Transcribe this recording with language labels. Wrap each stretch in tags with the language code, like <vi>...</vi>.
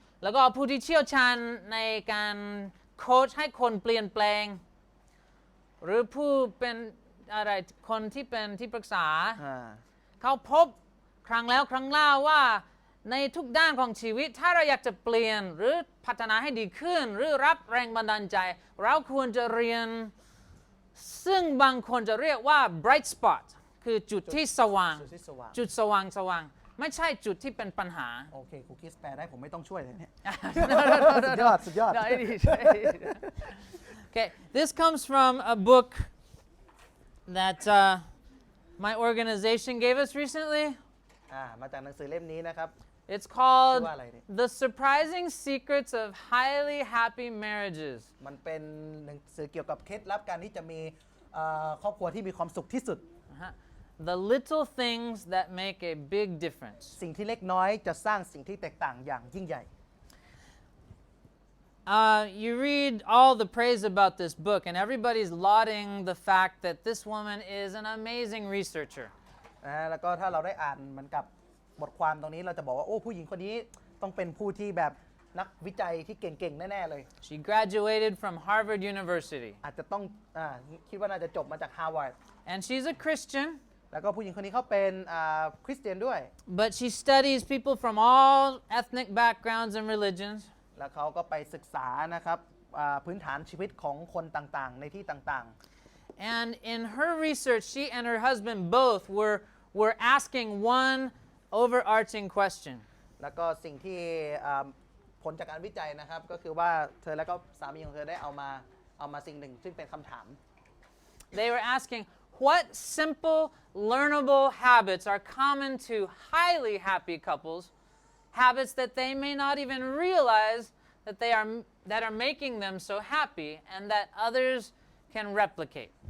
<th>แล้วก็ผู้ที่เชี่ยวชาญในการโค้ชให้คนเปลี่ยนแปลง หรือผู้เป็นอะไรคนที่เป็นที่ปรึกษา เขาพบครั้งแล้วครั้งเล่าว่าในทุกด้านของชีวิตถ้าเราอยากจะเปลี่ยนหรือพัฒนาให้ดีขึ้น หรือรับแรงบันดาลใจ เราควรจะเรียนซึ่งบางคนจะเรียกว่า bright spot คือจุดที่สว่าง จุดที่สว่าง จุดสว่างไม่ใช่จุดที่เป็นปัญหา โอเคครูคริสแปลได้ผมไม่ต้องช่วยเลยเนี่ย</th> <en>No, no, no, no,</en> <th>สุด</th> <en>no.</en> <th>ยอดสุดยอด</th> <en>No, it is. Okay, this comes from a book that my organization gave us recently.</en> <th>มาจากหนังสือเล่มนี้นะครับ</th> <en>It's called</en> <th>ชื่อว่าอะไรเนี่ย</th> <en>The Surprising Secrets of Highly Happy Marriages.</en> <th>มันเป็นหนังสือเกี่ยวกับเคล็ดลับการที่จะมีครอบครัวที่มีความสุขที่สุด</th> <en>The little things that make a big difference.</en> <th>สิ่งที่เล็กน้อยจะสร้างสิ่งที่แตกต่างอย่างยิ่งใหญ่</th> <en>You read all the praise about this book, and everybody's lauding the fact that this woman is an amazing researcher.</en> <th>แล้วก็ถ้าเราได้อ่านเหมือนกับบทความตรงนี้เราจะบอกว่าโอ้ผู้หญิงคนนี้ต้องเป็นผู้ที่แบบนักวิจัยที่เก่งๆแน่ๆเลย</th> <en>She graduated from Harvard University.</en> <th>อาจจะต้องคิดว่าน่าจะจบมาจาก Harvard</th> <en>And she's a Christian,</en> <th>แล้วก็ผู้หญิงคนนี้เขาเป็นคริสเตียนด้วย</th> <en>but she studies people from all ethnic backgrounds and religions.</en> <th>แล้วเขาก็ไปศึกษานะครับพื้นฐานชีวิตของคนต่างๆในที่ต่างๆ</th> <en>And in her research, she and her husband both were asking one overarching question.</en> <th>แล้วก็สิ่งที่ผลจากการวิจัยนะครับก็คือว่าเธอและก็สามีของเธอได้เอามาสิ่งหนึ่งซึ่งเป็นคำถาม</th> <en>They were asking, what simple, learnable habits are common to highly happy couples, habits that they may not even realize that are making them so happy and that others can replicate.</en>